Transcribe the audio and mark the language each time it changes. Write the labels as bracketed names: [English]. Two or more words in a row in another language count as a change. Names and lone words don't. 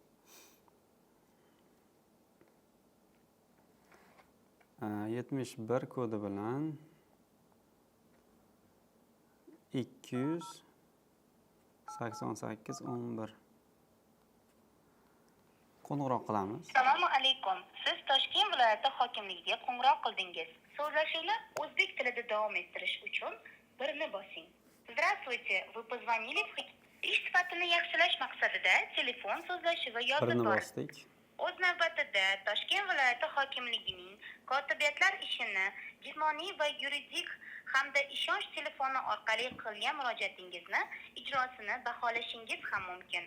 [Uzbek] Yetmish bir kodi bilan 28811 qo'ng'iroq qilamiz. Assalomu alaykum. Siz Toshkent viloyati hokimligiga qo'ng'iroq qildingiz. So'zlashuvni o'zbek tilida davom ettirish uchun 1 ni bosing. [Russian] Здравствуйте, вы позвонили в [Uzbek] ish sifatini yaxshilash maqsadida telefon so'zlashuvi yozib bor. O'z navbatida Toshkent viloyati hokimligining kotibiyatlar ishini jismoniy va yuridik hamda ishonch telefoni orqali qilgan murojaatingizni ijrosini baholashingiz ham mumkin.